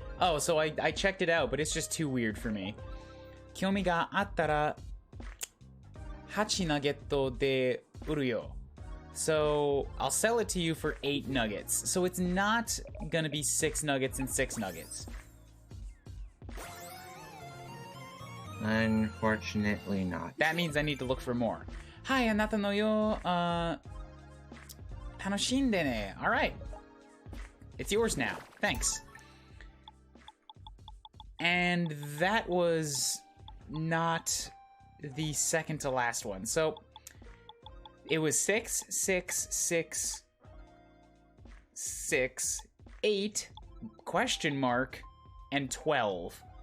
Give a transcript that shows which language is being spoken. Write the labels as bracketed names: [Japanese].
[English] Oh, so I checked it out, but it's just too weird for me. [Japanese] 興味があったら8ナゲットで売るよ。 [English] So I'll sell it to you for 8 nuggets. So it's not gonna be 6 nuggets and 6 nuggets. Unfortunately not. That means I need to look for more. [Japanese] はい、あなたのよ、楽しんでね。 [English] Alright. It's yours now. Thanks. And that was not the second to last one. So it was 6, 6, 6, 6, 8, question mark, and 12.